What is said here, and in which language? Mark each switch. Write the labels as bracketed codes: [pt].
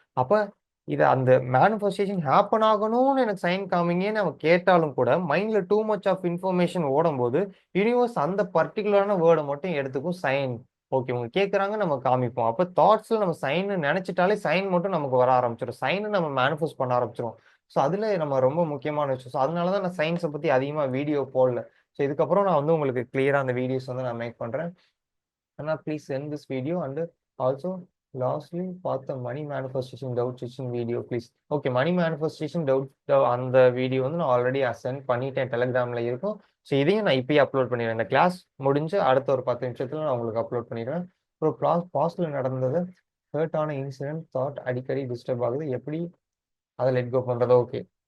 [ta] அப்ப இது அந்த மேனிஃபெஸ்டேஷன் ஹேப்பன் ஆகணும்னு எனக்கு சைன் காமிங்கன்னு அவன் கேட்டாலும் கூட, மைண்ட்ல டூ மச் ஆஃப் இன்ஃபர்மேஷன் ஓடும்போது, யூனிவர்ஸ் அந்த பர்ட்டிகுலரான வேர்ட மட்டும் எடுத்துக்கும். சைன். ஓகே. இவங்க கேட்கறாங்க நம்ம காமிப்போம். அப்ப தாட்ஸ்ல நம்ம சைன்னு நெனச்சுட்டாலே சைன் மட்டும் நமக்கு வர ஆரம்பிச்சுரும். சைன நம்ம மேனிஃபெஸ்ட் பண்ண ஆரம்பிச்சுருவோம். ஸோ, அதுல நம்ம ரொம்ப முக்கியமான விஷயம். ஸோ, அதனால தான் நான் சயின்ஸ பத்தி அதிகமா வீடியோ போடல. ஸோ, இதுக்கப்புறம் நான் வந்து உங்களுக்கு கிளியரா அந்த வீடியோஸ் வந்து நான் மேக் பண்றேன். [en] Anna, please send this video and also lastly பார்த்த money manifestation doubt stitching video please. [ta] Okay money manifestation doubt அந்த வீடியோ வந்து நான் ஆல்ரெடி சென்ட் பண்ணிட்டேன் டெலிகிராம்ல இருக்கும். ஸோ இதையும் நான் இப்பயே அப்லோட் பண்ணிடுவேன். இந்த கிளாஸ் முடிஞ்சு அடுத்த ஒரு 10 நிமிஷத்துல நான் உங்களுக்கு அப்லோட் பண்ணிடுவேன். அப்புறம் பாஸ்ட்ல நடந்தது ஹர்ட்டான இன்சிடென்ட் தாட் அடிக்கடி டிஸ்டர்ப் ஆகுது. எப்படி அதை லெட் கோ பண்றது? ஓகே.